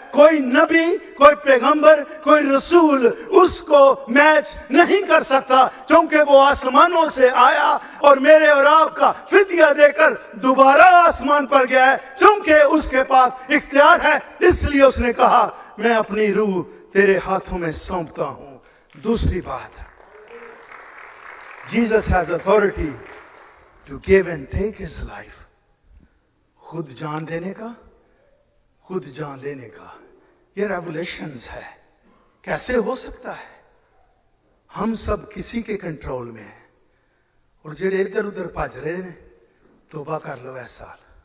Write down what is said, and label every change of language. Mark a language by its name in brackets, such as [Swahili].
[Hindi] कोई नबी, कोई पैगंबर, कोई रसूल उसको मैच नहीं कर सकता, क्योंकि वो आसमानों से आया और मेरे और आपका फिदिया देकर दोबारा आसमान पर गया है, क्योंकि उसके पास इख्तियार है। इसलिए उसने कहा मैं अपनी रूह तेरे हाथों में सौंपता हूं। दूसरी बात, [English] Jesus has authority to give and take his life. [Hindi] खुद जान देने का, खुद जान लेने का, ये रेवलेशंस है। कैसे हो सकता है? हम सब किसी के कंट्रोल में हैं, और [Punjabi] जेड़े इधर उधर भज रहे ने, [Hindi] तौबा कर लो इस साल।